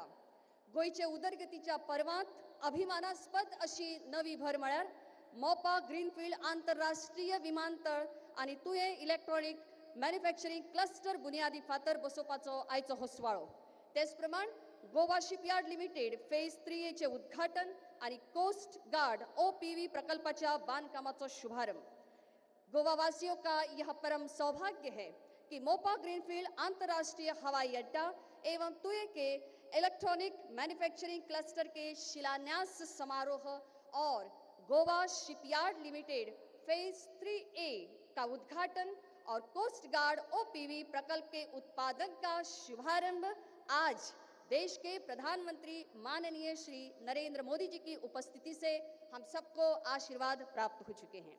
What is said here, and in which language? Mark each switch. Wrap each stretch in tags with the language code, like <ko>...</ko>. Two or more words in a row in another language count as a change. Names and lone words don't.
<kok>गोंयचे उदरगतीच्या पर्वांत अभिमानास्पद अशी नवी भर म्हळ्यार मोपा ग्रीनफील्ड आंतरराष्ट्रीय विमानतळ आणि तुये</kok> <en>electronic manufacturing cluster</en> <kok>बुनियादी फातर बसोवपाचो आयचो हो सुवाळो. तेच प्रमाण गोवा शिपयार्ड लिमिटेड फेज 3 चे उद्घाटन आणि कोस्ट गार्ड OPV प्रकल्पाच्या बांधकामाचो शुभारंभ.</kok> <hi>गोवा वासियों का यह परम सौभाग्य है कि मोपा ग्रीनफील्ड अंतर्राष्ट्रीय हवाई अड्डा एवं तुये के</hi> <en>electronic manufacturing cluster</en> <hi>के शिलान्यास समारोह और गोवा शिपयार्ड लिमिटेड फेज 3A का उद्घाटन और कोस्ट गार्ड OPV प्रकल्प के उत्पादन का शुभारंभ आज देश के प्रधानमंत्री माननीय श्री नरेंद्र मोदी जी की उपस्थिति से हम सबको आशीर्वाद प्राप्त हो चुके हैं.</hi>